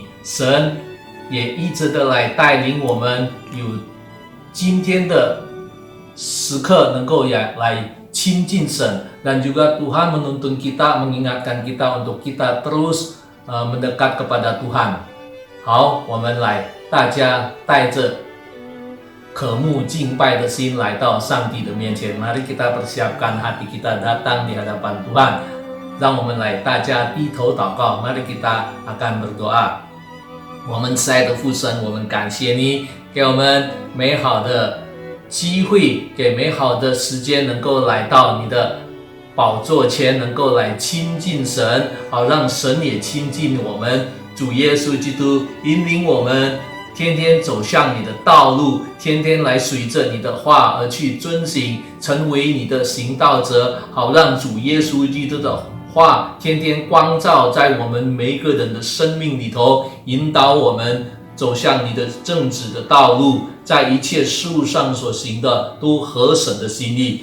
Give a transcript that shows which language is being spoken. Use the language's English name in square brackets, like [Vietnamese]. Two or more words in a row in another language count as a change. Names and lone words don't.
[Chinese] 神也一直的来带领我们，有今天的时刻能够来亲近神， [Indonesian] dan juga Tuhan menuntun kita, mengingatkan kita untuk kita terus mendekat kepada Tuhan。 [Chinese] 好，我们来，大家带着渴慕敬拜的心来到上帝的面前。 [Indonesian] Mari kita persiapkan hati kita datang di hadapan Tuhan。 [Chinese] 让我们来，大家低头祷告。 [Indonesian] Mari kita akan berdoa。 [Chinese] 我们慈爱的父神，我们感谢你给我们美好的机会，给美好的时间，能够来到你的宝座前，能够来亲近神，好让神也亲近我们。主耶稣基督引领我们，天天走向你的道路，天天来随着你的话而去遵行，成为你的行道者，好让主耶稣基督的话天天光照在我们每一个人的生命里头，引导我们走向你的正直的道路，在一切事物上所行的都合神的心意。